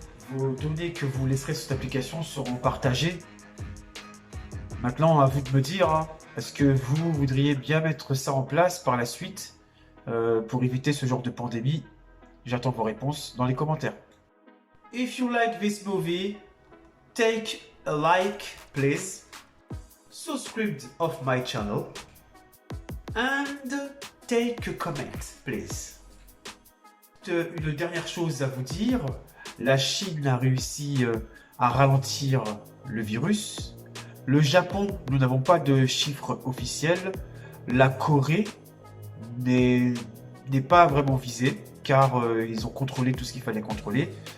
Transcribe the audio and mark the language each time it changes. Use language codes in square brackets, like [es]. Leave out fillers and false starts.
[fr] Vos données que vous laisserez sur cette application seront partagées. Maintenant, à vous de me dire, hein, est-ce que vous voudriez bien mettre ça en place par la suite pour éviter ce genre de pandémie? J'attends vos réponses dans les commentaires. [en] If you like this movie, take a like, please. Subscribe of my channel. And take a comment, please. [fr] Une dernière chose à vous dire. La Chine a réussi à ralentir le virus. Le Japon, nous n'avons pas de chiffres officiels. La Corée n'est pas vraiment visée car ils ont contrôlé tout ce qu'il fallait contrôler.